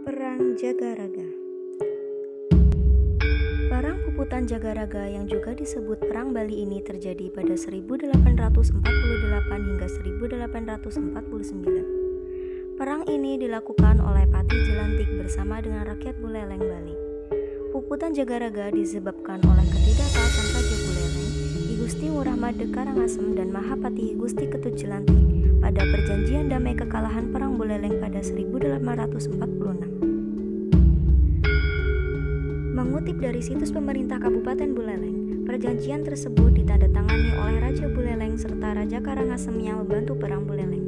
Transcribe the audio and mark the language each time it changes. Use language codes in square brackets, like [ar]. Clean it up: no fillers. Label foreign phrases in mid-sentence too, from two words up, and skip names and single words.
[id] Perang Jagaraga. Perang Puputan Jagaraga yang juga disebut Perang Bali ini terjadi pada 1848 hingga 1849. Perang ini dilakukan oleh Pati Jelantik bersama dengan rakyat Buleleng Bali. Puputan Jagaraga disebabkan oleh ketidaktaatan Raja Buleleng, I Gusti Ngurah Made Karangasem dan Mahapati I Gusti Ketut Jelantik pada perjanjian damai kekalahan Perang Buleleng pada 1846. Mengutip dari situs pemerintah Kabupaten Buleleng, perjanjian tersebut ditandatangani oleh Raja Buleleng serta Raja Karangasem yang membantu Perang Buleleng.